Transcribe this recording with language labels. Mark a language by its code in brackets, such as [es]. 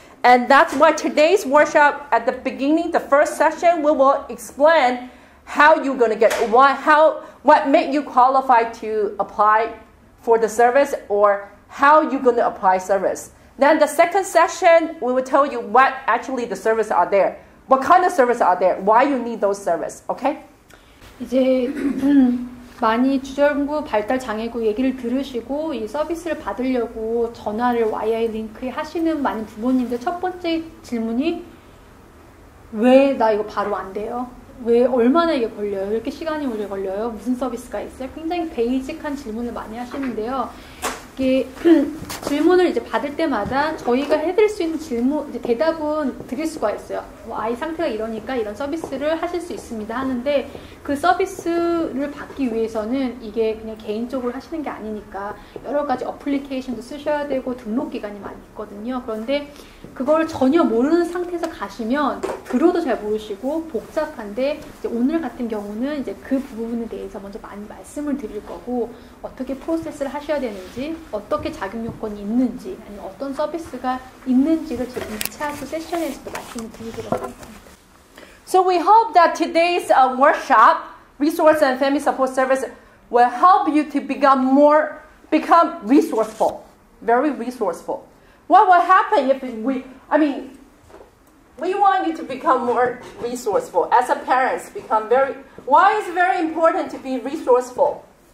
[en] And that's why today's workshop, at the beginning, the first session, we will explain how you're going to get it, what made you qualify to apply for the service or how you're going to apply service. Then the second session, we will tell you what actually the services are there. What kind of services are there, why you need those services, okay? [ko] 이제 많이 주전부 발달 장애국 얘기를 들으시고 이 서비스를 받으려고 전화를 YI 링크에 하시는 많은 부모님들 첫 번째 질문이 왜 나 이거 바로 안 돼요? 왜 얼마나 이게 걸려요? 왜 이렇게 시간이 오래 걸려요? 무슨 서비스가 있어요? 굉장히 베이직한 질문을 많이 하시는데요. 이게 질문을 이제 받을 때마다 저희가 해드릴 수 있는 이제 대답은 드릴 수가 있어요. 아이 상태가 이러니까 이런 서비스를 하실 수 있습니다 하는데 그 서비스를 받기 위해서는 이게 그냥 개인적으로 하시는 게 아니니까 여러 가지 어플리케이션도 쓰셔야 되고 등록 기간이 많이 있거든요. 그런데 그걸 전혀 모르는 상태에서 가시면 들어도 잘 모르시고 복잡한데 이제 오늘 같은 경우는 이제 그 부분에 대해서 먼저 많이 말씀을 드릴 거고 어떻게 프로세스를 하셔야 되는지 어떻게 자격 요건이 있는지 아니면 어떤 서비스가 있는지를 제 2차 세션에서도 말씀을 드리도록 하겠습니다. [en] So we hope that today's workshop, Resource and Family Support Service, will help you to become resourceful, very resourceful. What will happen if we want you to become more resourceful. As a parent, why is it very important to be resourceful?